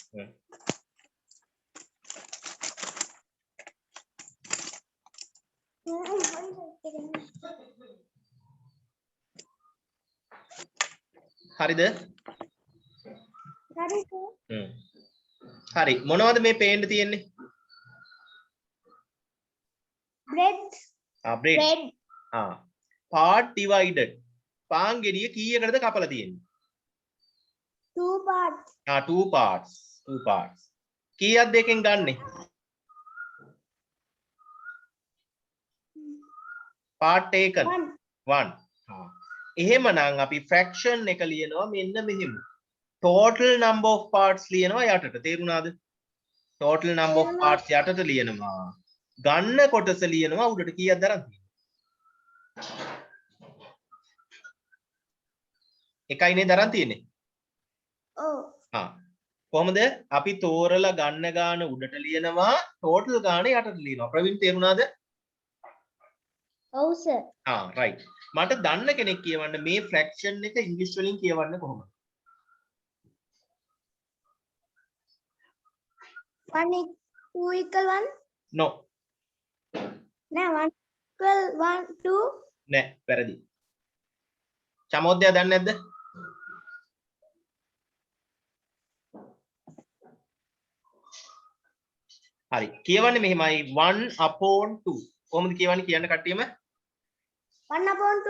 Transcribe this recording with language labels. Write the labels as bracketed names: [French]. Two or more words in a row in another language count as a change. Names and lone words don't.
[Sinhala] හරිද? හරි සර්. හරි. මොනවද මේ පේන්න තියෙන්නේ? [English] bread. bread. bread, Part divided. [Sinhala] පාන් ගෙඩිය කීයකටද කපලා තියෙන්නේ? [English] 2 parts, 2 parts. 2 parts. [Sinhala] කීයක් දෙකෙන් ගන්නෙ? [English] part taken 1, 1. [Sinhala] එහෙමනම් අපි fraction එක ලියනවා මෙන්න මෙහෙම. [English] total number of parts [Sinhala] ලියනවා යටට. තේරුණාද? [English] total number of parts [Sinhala] යටට ලියනවා. ගන්න කොටස ලියනවා උඩට. කීයක්ද අරන් තියෙන්නේ? එකයි නේද අරන් තියෙන්නේ? oh, කොහොමද? අපි තෝරලා ගන්න ගාන උඩට ලියනවා, total ගාන යටට ලියනවා. ප්‍රවීන් තේරුණාද? [English] oh sir, [Sinhala] right. මට දන්න කෙනෙක් කියවන්න මේ [English] fraction එක [Sinhala] ඉංග්‍රීසි වලින් කියවන්න කොහොමද? [English] 1 2 equal 1, no. no, 1 equal 1 2, [Sinhala] නෑ, වැරදි. චමෝද්දයා දන්නේ නැද්ද? හරි. කියවන්නේ මෙහෙමයි 1/2. කොහොමද කියවන්නේ කියන්න කට්ටියම? [English] 1/2,